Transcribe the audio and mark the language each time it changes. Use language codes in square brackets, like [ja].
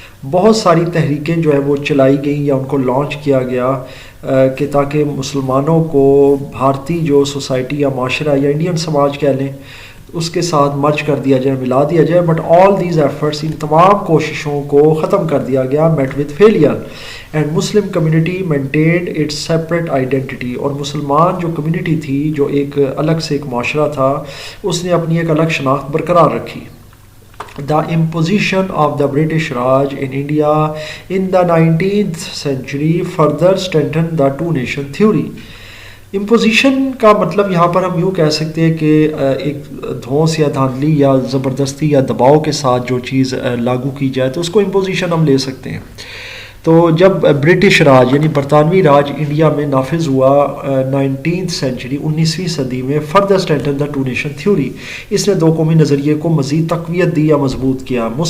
[ur] بہت ساری تحریکیں جو ہے وہ چلائی گئیں یا ان کو لانچ کیا گیا کہ تاکہ مسلمانوں کو بھارتی جو سوسائٹی یا معاشرہ یا انڈین سماج کہہ لیں اس کے ساتھ مرج کر دیا جائے، ملا دیا جائے. [en] but all these efforts, [ur] ان تمام کوششوں کو ختم کر دیا گیا، [en] Met with failure. And Muslim community maintained its separate identity. [ur] اور مسلمان جو کمیونٹی تھی، جو ایک الگ سے ایک معاشرہ تھا، اس نے اپنی ایک الگ شناخت برقرار رکھی. [en] The imposition of the British Raj in India in the 19th century further strengthened the two nation theory. [ur] Imposition کا مطلب یہاں پر ہم یوں کہہ سکتے ہیں کہ ایک دھونس یا دھاندلی یا زبردستی یا دباؤ کے ساتھ جو چیز لاگو کی جائے تو اس کو امپوزیشن ہم لے سکتے ہیں. تو جب برٹش راج یعنی برطانوی راج انڈیا میں نافذ ہوا 19th سینچری 19ویں صدی میں، [en] further strengthen the two nation theory, [ur] اس نے دو قومی نظریے کو مزید تقویت دی یا مضبوط کیا.